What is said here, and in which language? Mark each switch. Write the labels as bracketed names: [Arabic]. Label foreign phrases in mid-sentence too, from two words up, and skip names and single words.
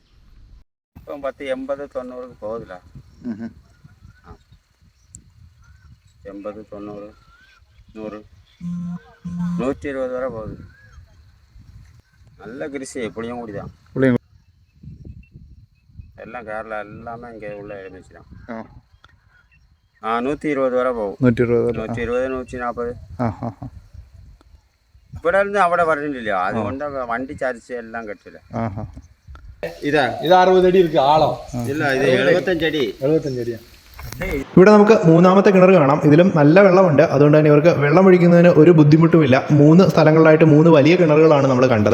[Tamil] 80, 90 പോകുന്നില്ല. 80, 90, 100, 120 வரை போகுது. நல்ல கிருஷி புளியங்குடி தான். எல்லாம் கேரளா எல்லாமே இங்கே உள்ள எழுந்துச்சு தான். 120 வரை போகும். 120, 140. [Malayalam] ഇവിടെ നിന്ന് അവിടെ പറഞ്ഞില്ല. അതുകൊണ്ട് വണ്ടി ചരിച്ച് എല്ലാം കെട്ടില്ല. ഇത് 60 അടി ഇരിക്കും ആളം. ഇല്ല, ഇത് 75 അടി. 75 അടിയാ. ഇവിടെ നമുക്ക് മൂന്നാമത്തെ കിണർ കാണാം. ഇതിലും നല്ല വെള്ളമുണ്ട്. അതുകൊണ്ട് തന്നെ ഇവർക്ക് വെള്ളം ഒഴിക്കുന്നതിന് ഒരു ബുദ്ധിമുട്ടുമില്ല. 3 സ്ഥലങ്ങളിലായിട്ട് 3 വലിയ കിണറുകളാണ് നമ്മൾ കണ്ടത്.